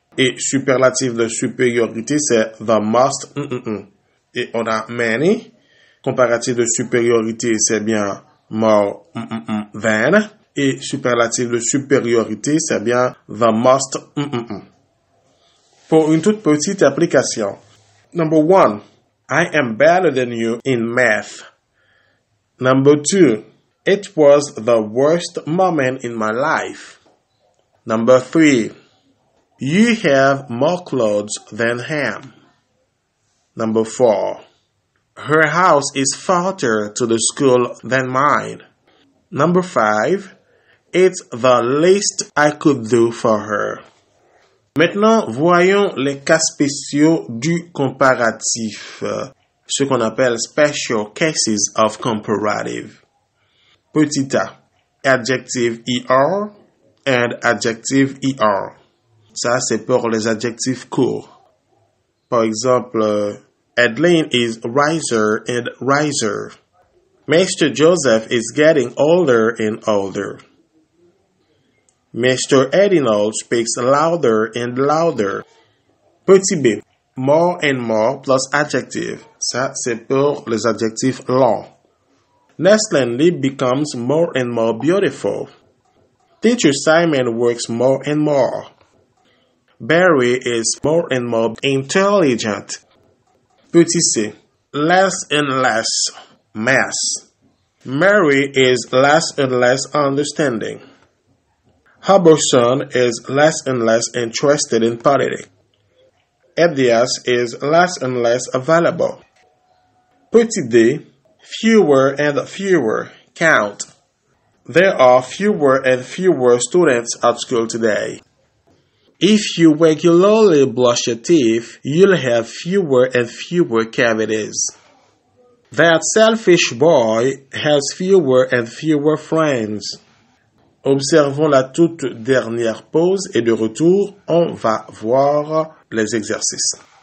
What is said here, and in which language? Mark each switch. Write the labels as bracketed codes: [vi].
[fr] Et superlatif de supériorité, c'est [en] the most. [fr] Et on a many. Comparatif de supériorité, c'est bien [en] more than. [fr] Et superlatif de supériorité, c'est bien [en] the most. [fr] Pour une toute petite application. [en] Number 1. I am better than you in math. Number 2. It was the worst moment in my life. Number 3. You have more clothes than him. Number 4. Her house is farther to the school than mine. Number 5. It's the least I could do for her. [fr] Maintenant, voyons les cas spéciaux du comparatif, ce qu'on appelle [en] special cases of comparative. [fr] Petit a, [en] adjective ER and adjective ER. [fr] Ça, c'est pour les adjectifs courts. Par exemple, [en] Adeline is wiser and wiser. Mr. Joseph is getting older and older. Mr. Edinal speaks louder and louder. [fr] Petit b, [en] more and more plus adjective. [fr] Ça, c'est pour les adjectifs longs. [en] Nestlin Lee becomes more and more beautiful. Teacher Simon works more and more. Barry is more and more intelligent. [fr] Petit c, [en] less and less mass. Mary is less and less understanding. Hubbardson is less and less interested in politics. Edias is less and less available. [fr] Petit d, [en] fewer and fewer count. There are fewer and fewer students at school today. If you regularly brush your teeth, you'll have fewer and fewer cavities. That selfish boy has fewer and fewer friends. [fr] Observons la toute dernière pause et de retour, on va voir les exercices.